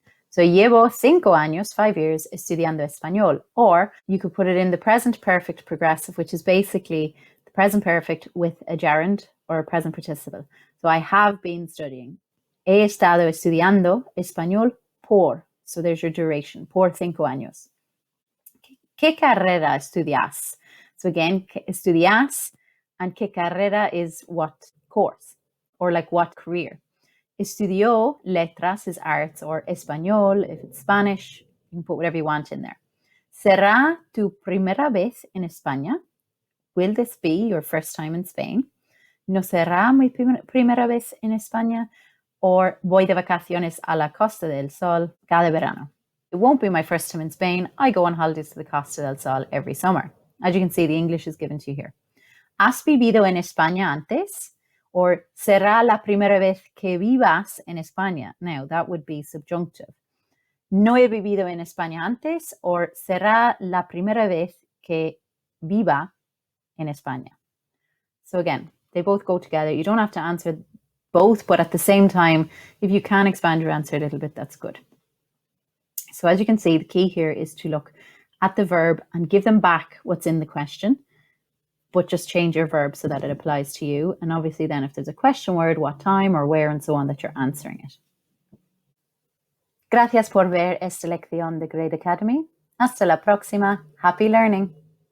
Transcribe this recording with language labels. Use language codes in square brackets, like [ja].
[es] So llevo 5 años, [en] 5 years, [es] estudiando español. [en] Or you could put it in the present perfect progressive, which is basically the present perfect with a gerund or a present participle. So I have been studying. [es] He estado estudiando español por. [en] So there's your duration, [es] por 5 años. ¿Qué carrera estudias? [en] So again, estudias, and [es] ¿qué carrera [en] is what course, or like what career. [es] Estudió letras [en] is arts, or español if it's Spanish. You can put whatever you want in there. [es] ¿Será tu primera vez en España? [en] Will this be your first time in Spain? [es] ¿No será mi primera vez en España? Or voy de vacaciones a la Costa del Sol cada verano. [en] It won't be my first time in Spain. I go on holidays to the Costa del Sol every summer. As you can see, the English is given to you here. [es] ¿Has vivido en España antes? Or será la primera vez que vivas en España? [en] Now, that would be subjunctive. [es] No he vivido en España antes, or será la primera vez que viva en España. [en] So again, they both go together. You don't have to answer both, but at the same time, if you can expand your answer a little bit, that's good. So as you can see, the key here is to look at the verb and give them back what's in the question, but just change your verb so that it applies to you. And obviously then if there's a question word, what time or where and so on, that you're answering it. [es] Gracias por ver esta lección de Grade Academy. Hasta la próxima. [en] Happy learning.